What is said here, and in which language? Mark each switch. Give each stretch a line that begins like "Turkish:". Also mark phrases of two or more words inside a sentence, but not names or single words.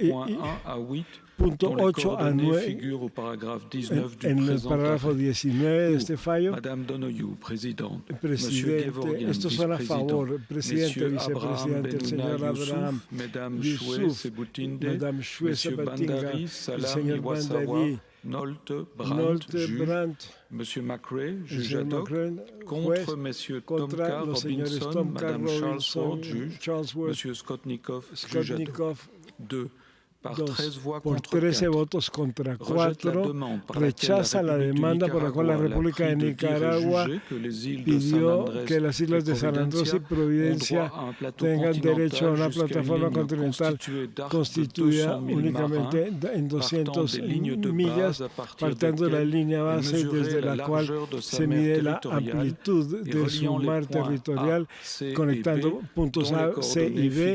Spanish: punto 8 a 9, en el párrafo 19 de este fallo, el presidente, estos son a favor, el presidente, vicepresidente, el señor Abraham, Yusuf, Madame Shwe Sabatinga, el señor Bandari, Nolte, Brandt,
French: Monsieur McCrae,
Spanish: el
French: juge
Spanish: señor ad hoc, McCrae,
French: contre Messieurs
Spanish: contra Tomka, los señores Robinson, Tomka,
French: Madame Robinson, Charlesworth, juge, Charlesworth, Monsieur Skotnikov, juge ad hoc. Skotnikov. 2. Par 2. 13 voix
Spanish: Por
French: contre 13 4.
Spanish: votos contra 4, rechaza la demanda por la cual la República de Nicaragua pidió que las islas de San Andrés y Providencia tengan derecho a una plataforma continental constituida únicamente en 200 millas, partiendo de la línea base desde la cual se mide la amplitud de su mar territorial, conectando puntos A, C y B.